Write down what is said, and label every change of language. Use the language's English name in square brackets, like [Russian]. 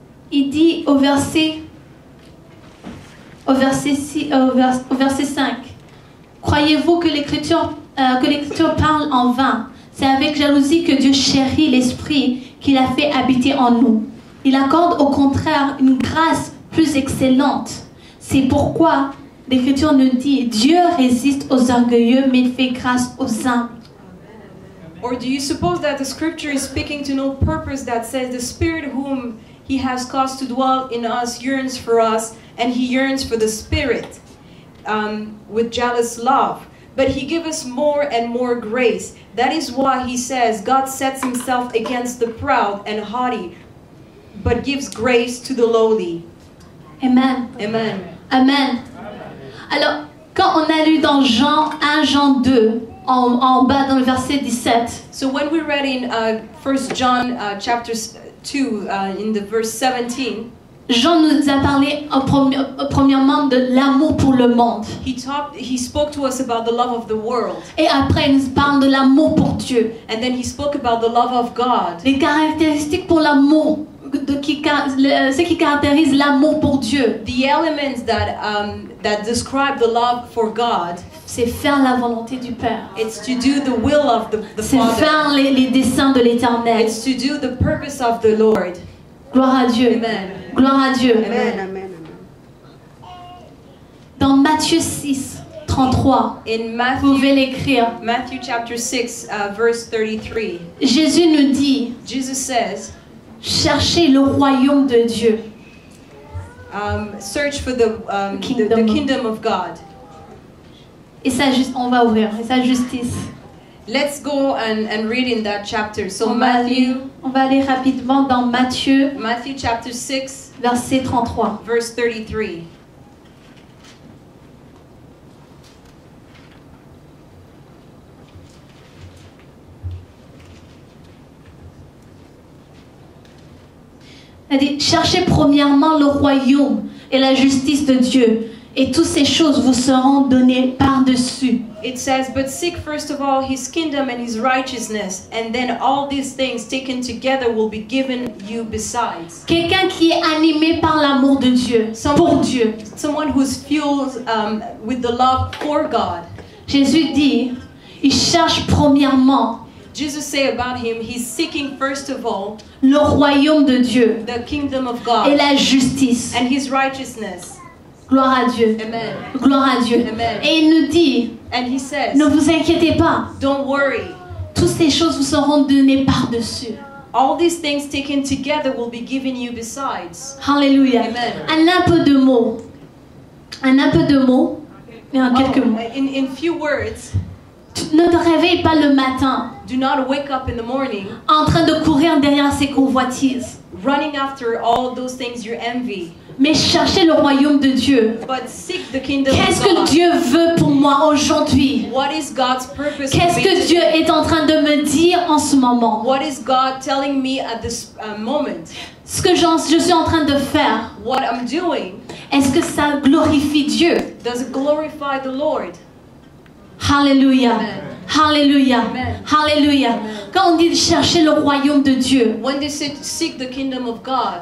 [French] Il dit au verset 5, croyez-vous que l'écriture parle en vain? C'est avec jalousie que Dieu chérit l'esprit qu'il a fait habiter en nous. Il accorde au contraire une grâce plus excellente. C'est pourquoi l'Écriture nous dit, Dieu résiste aux orgueilleux, mais il fait grâce aux humbles. [English] Or do you suppose that the scripture is speaking to no purpose that says the Spirit whom He has caused to dwell in us yearns for us, and He yearns for the Spirit with jealous love. But He gives us more and more grace. That is why He says, God sets Himself against the proud and haughty, but gives grace to the lowly. Amen. Amen. Amen. [French] Alors, quand on a lu dans Jean 1, Jean 2, en bas dans le verset 17, [English] So when we read in 1 John chapter 2 in the verse 17, [French] Jean nous a parlé premièrement de l'amour pour le monde. [English] he spoke to us about the love of the world, [French] Et après, il nous parle de l'amour pour Dieu. [English] and then he spoke about the love of God. [French] Les caractéristiques pour l'amour, ce qui caractérise l'amour pour Dieu, [English] The elements that describe the love for God, [French] c'est faire la volonté du Père. [English] it's to do the will of the [French] C'est [English] Father. [French] faire les desseins de l'Éternel. [English] It's to do the purpose of the Lord. [French] Gloire à Dieu. [English] Amen. [French] Gloire à Dieu. [English] Amen, amen, amen. [French] Dans Matthieu 6, 33, [English] In [French] vous [English] Matthew [French] pouvez l'écrire. [English] chapter 6 verse 33, [French] Jésus nous dit, [English] Jesus says, [French] cherchez le royaume de Dieu. [English] search for the kingdom of God. [French] Et on va ouvrir. Et sa justice. [English] Let's go and read in that chapter. So [French] On va aller rapidement dans Matthieu, [English] chapter 6 [French] verset 33. [English] verse 33. [French] Elle dit, cherchez premièrement le royaume et la justice de Dieu, et toutes ces choses vous seront données par-dessus. [English] It says, but seek first of all His kingdom and His righteousness, and then all these things taken together will be given you besides. [French] Quelqu'un qui est animé par l'amour de Dieu, pour Dieu. [English] Someone who's fueled with the love for God. [French] Jésus dit, il cherche premièrement [English] Jesus say about Him, He's seeking first of all [French] le royaume de Dieu [English] the kingdom of [French] et [English] God [French] la justice. [English] and His righteousness. [French] Gloire à Dieu. [English] Amen. [French] Gloire à Dieu. [English] Amen. [French] Et il nous dit, [English] And He says, [French] ne vous inquiétez pas, [English] don't worry. [French] toutes ces choses vous seront données par-dessus. [English] All these things taken together will be given you besides. [French] Alléluia. [English] Amen. [French] Un peu de mots. Un peu de mots. Mais en quelques mots. [English] In few words, [French] Ne te réveille pas le matin [English] do not wake up in the morning [French] en train de courir derrière ces convoitises. [English] running after all those things you envy, [French] Mais cherchez le royaume de Dieu. [English] but seek the kingdom [French] Qu'est-ce [English] of [French] que [English] God. [French] Dieu veut pour moi aujourd'hui? [English] What is God's purpose for [French] Qu'est-ce [English] me [French] que Dieu [English] today? [French] est en train de me dire en ce moment? [English] What is God telling me at this moment? [French] Ce que je suis en train de faire, [English] What I'm doing, [French] est-ce que ça glorifie Dieu? [English] does it glorify the Lord? [French] Alléluia. [English] Amen. [French] Alléluia. [English] Amen. [French] Alléluia. Quand on dit chercher le royaume de Dieu, [English] When they say to seek the kingdom of God,